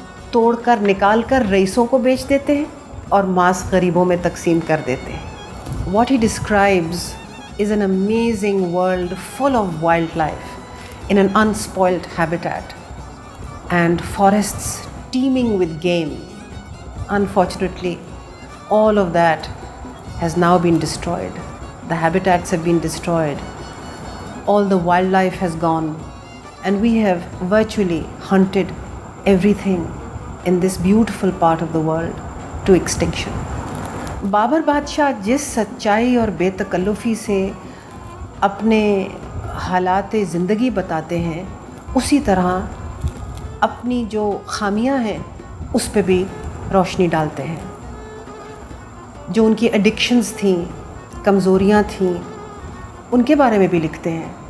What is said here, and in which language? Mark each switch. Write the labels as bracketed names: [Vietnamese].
[Urdu] توڑ کر نکال کر رئیسوں کو بیچ دیتے ہیں اور ماس غریبوں میں تقسیم کر دیتے ہیں۔ [English] What he describes is an amazing world full of wildlife in an unspoilt habitat and forests teeming with game. Unfortunately, all of that has now been destroyed. The habitats have been destroyed. All the wildlife has gone, and we have virtually hunted everything in this beautiful part of the world to extinction. [Urdu] Babar بادشاہ جس سچائی اور بے تکلفی سے اپنے حالات زندگی بتاتے ہیں، اسی طرح اپنی جو خامیاں ہیں اس پہ بھی روشنی ڈالتے ہیں۔ جو ان کی ایڈکشنز تھیں، کمزوریاں تھیں، ان کے بارے میں بھی لکھتے ہیں